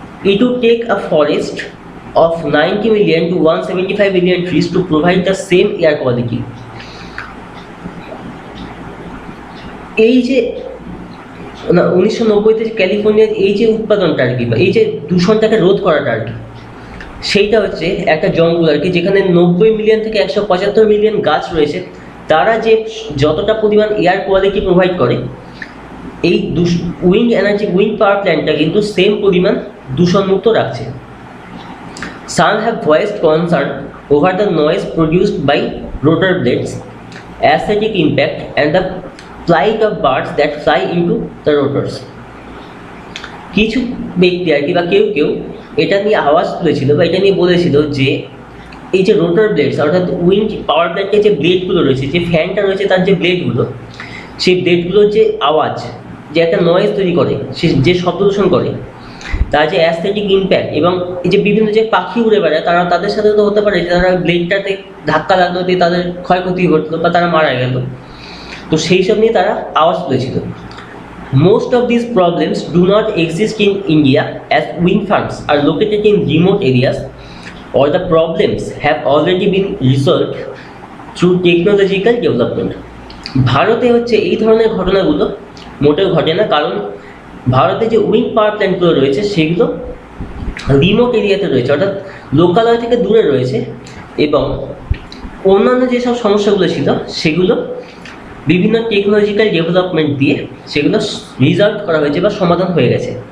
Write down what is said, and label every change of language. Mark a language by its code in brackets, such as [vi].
[en] It would take a forest of 90 million to 175 million trees to provide the same air quality. [bn] এই যে 1990-তে ক্যালিফোর্নিয়ার এই যে উৎপাদনটা আর কি, বা এই যে দূষণটাকে রোধ করাটা আর কি, সেইটা হচ্ছে একটা জঙ্গল আর কি, যেখানে 90 মিলিয়ন থেকে 175 মিলিয়ন গাছ রয়েছে। তারা যে যতটা পরিমাণ এয়ার কোয়ালিটি প্রোভাইড করে, এই উইন্ড পাওয়ার প্ল্যান্টটা কিন্তু সেম পরিমাণ দূষণমুক্ত রাখছে। [en] Some have voiced concern over the noise produced by rotor blades, aesthetic impact, and the flight of birds that fly into the rotors. [bn] কিছু ব্যক্তি আর কি বা কেউ কেউ এটা নিয়ে আওয়াজ তুলেছিল বা এটা নিয়ে বলেছিল যে এই যে রোটর ব্লেডস অর্থাৎ উইন্ড পাওয়ার প্ল্যান্টের যে ব্লেডগুলো রয়েছে, যে ফ্যানটা রয়েছে তার যে ব্লেডগুলো, সেই ব্লেডগুলোর যে আওয়াজ, যে একটা নয়েজ তৈরি করে, সে যে শব্দ দূষণ করে, তার যে অ্যাস্থেটিক ইম্প্যাক্ট, এবং এই যে বিভিন্ন যে পাখি উড়ে বেড়ায় তারা, তাদের সাথে তো হতে পারে যে তারা ব্লেডটাতে ধাক্কা লাগলো দিয়ে তাদের ক্ষয়ক্ষতি ঘটলো বা তারা মারা গেল। তো সেই সব নিয়ে তারা আওয়াজ তুলেছিল। [en] Most of these problems do not exist in India as wind farms are located in remote areas, or the problems have already been resolved through technological development. [bn] ভারতে হচ্ছে এই ধরনের ঘটনাগুলো মোটেও ঘটে না, কারণ ভারতে যে উইন্ড পাওয়ার প্ল্যান্টগুলো রয়েছে সেগুলো রিমোট এরিয়াতে রয়েছে, অর্থাৎ লোকালয় থেকে দূরে রয়েছে, এবং অন্যান্য যেসব সমস্যাগুলো ছিল সেগুলো বিভিন্ন টেকনোলজিক্যাল ডেভেলপমেন্ট দিয়ে সেগুলো রিজলভ করা হয়েছে বা সমাধান হয়ে গেছে।